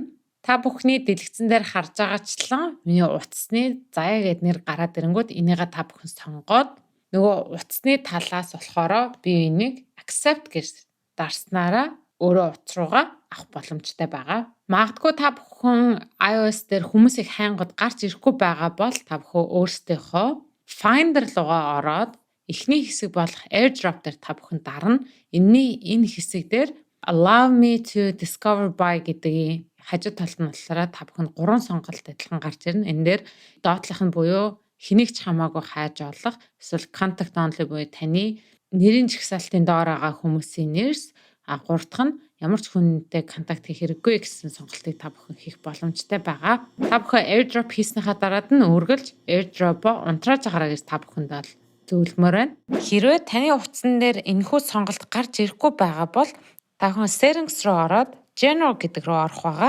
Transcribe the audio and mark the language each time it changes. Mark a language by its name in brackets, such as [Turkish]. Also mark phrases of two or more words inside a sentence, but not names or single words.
[Mongolian] Та бүхний дэлгэцэн дээр харж байгаачлан миний утасны заяа гэдэг нэр гараад ирэнгүүт энийгээ та бүхэн сонгоод нөгөө утасны талаас болохоор би энийг accept гэж дарснараа өөрөө утас руугаа авах боломжтой байгаа. Магадгүй та бүхэн iOS дээр хүмүүсийг хайнгууд гарч ирэхгүй байгаа бол та бүхэн өөрсдийнхөө Finder руугаа ороод эхний хэсэг болох AirDrop дээр та бүхэн дарна. Энэ хэсэг дээр [English] Allow me to discover by [Mongolian] гэдгийн хажуу талд нь болохоор та бүхэнд 3 сонголт адилхан гарч ирнэ. Энэ дээр доотлох нь буюу хэнийг ч хамаагүй хайж олох, эсвэл [English] contact only [Mongolian] буюу таны нэрийн жагсаалтын доор байгаа хүмүүсийн нэрс, 3 дахь нь ямар ч хүнтэй контакт хийх хэрэггүй гэсэн сонголтыг та бүхэн хийх боломжтой байгаа. Та бүхэн AirDrop хийснийхаа дараад нь үргэлж AirDrop-о унтрааж агараа гэж та бүхэнд бол зөвлөмөр байна. Хэрвээ таны утсан дээр энэхүү сонголт гарч ирэхгүй байгаа бол та бүхэн Settings руу ороод General гэдэг рүү орох байгаа.